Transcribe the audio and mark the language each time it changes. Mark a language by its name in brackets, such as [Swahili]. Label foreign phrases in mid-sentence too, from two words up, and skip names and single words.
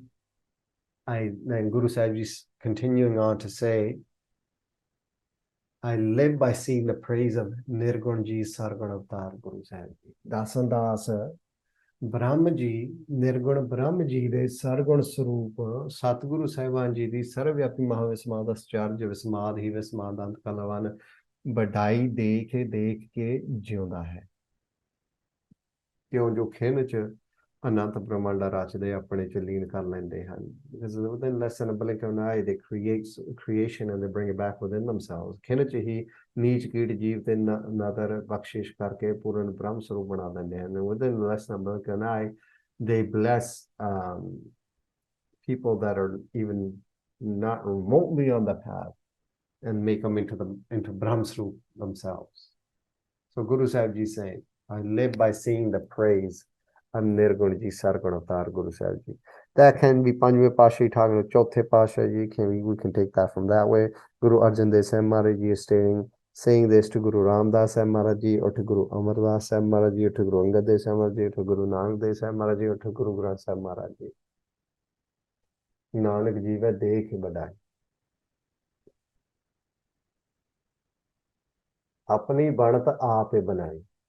[English] Then Guru Sahib Ji continuing on to say, I live by seeing the praise of Nirgun Ji Sargun Avatar Guru Sahib Ji. [Punjabi] ਦਾਸਨ ਦਾਸ ਬ੍ਰਹਮਾ ਜੀ, ਨਿਰਗੁਣ ਬ੍ਰਹਮਾ ਜੀ ਦੇ ਸਰਗੁਣ ਸਰੂਪ ਸਤਿਗੁਰੂ ਸਾਹਿਬਾਨ ਜੀ ਦੀ ਸਰਬਵਿਆਪੀ ਮਹਾਂਵਿਸਮਾਦ ਅਸਚਰਜ ਵਿਸਮਾਦ ਹੀ ਵਿਸਮਾਦ ਅੰਤ ਕਲਾਵਾਂ ਵਡਿਆਈ ਦੇਖ ਕੇ ਜਿਉਂਦਾ ਹੈ। ਕਿਉਂ ਜੋ ਖਿੰਨ ਚ ਅਨੰਤ ਬ੍ਰਹਮੰਡ ਰਚਦੇ ਆਪਣੇ ਚ ਲੀਨ ਕਰ ਲੈਂਦੇ ਹਨ। [English] Because within less than a blink of an eye, they create creation and they bring it back within themselves. [Punjabi] ਖਿੰਨ ਚ ਹੀ ਨੀਚ ਕੀਟ ਜੀਵ ਤੇ ਨਦਰ ਬਖਸ਼ਿਸ਼ ਕਰਕੇ ਪੂਰਨ ਬ੍ਰਹਮ ਸਰੂਪ ਬਣਾ ਦਿੰਦੇ ਹਨ। [English] Within less than a blink of an eye, they bless people that are even not remotely on the path and make them into Brahm Swarup themselves. So Guru Sahib Ji saying, I live by seeing the praise of Nirgun Ji Sargun Avatar Guru Sahib Ji. That can be Panjve Pasha talking to Chothe Pasha Ji. We can take that from that way. Guru Arjan Dev Sahib Maharaj Ji is saying this to Guru Ramdas Sahib Maharaj Ji, or to Guru Amar Das Sahib Maharaj Ji, or to Guru Angad Dev Sahib Maharaj Ji, or to Guru Nanak Dev Sahib Maharaj Ji, or to Guru Granth Sahib Maharaj Ji. [Punjabi] ਨਾਨਕ ਜੀਵਾ ਦੇਖਿ ਬਡਾਈ। ਅਪਨੀ ਬਣਤ ਆਪਿ ਬਨਾਈ।